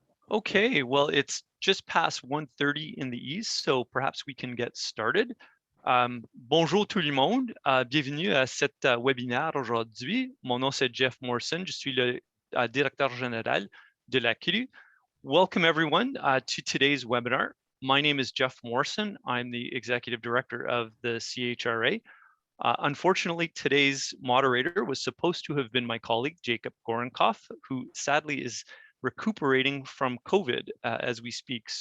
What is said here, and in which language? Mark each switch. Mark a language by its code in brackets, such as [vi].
[en] Okay, well, it's just past 1:30 in the East, so perhaps we can get started. [fr] Bonjour tout le monde, bienvenue à cet webinaire aujourd'hui. Mon nom c'est Jeff Morrison, je suis le directeur général de la CHRA. [en] Welcome everyone to today's webinar. My name is Jeff Morrison. I'm the executive director of the CHRA. Unfortunately, today's moderator was supposed to have been my colleague, Jacob Gorenkoff, who sadly is recuperating from COVID as we speak.